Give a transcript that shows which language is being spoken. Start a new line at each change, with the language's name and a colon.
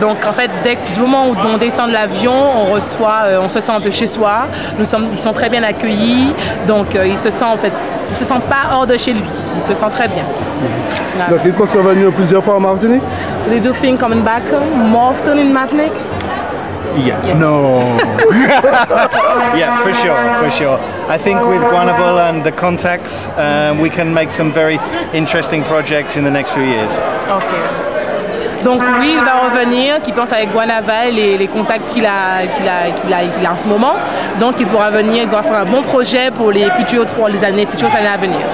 French: Donc en fait, du moment où on descend de l'avion, on se sent un peu chez soi. Ils sont très bien accueillis, donc il se sent pas hors de chez lui. Il se sent très bien. Voilà. Donc il pense revenir plusieurs fois en Martinique.
English: So they do think coming back more often in Martinique? Yeah. No. Yeah, for sure. I think with Guanaval and the contacts, we can make some very interesting projects in the next few years. Okay.
French: Donc oui, il va revenir, qu'il pense avec Guanaval et les contacts qu'il a en ce moment. Donc il pourra venir, il doit faire un bon projet pour les futures années à venir.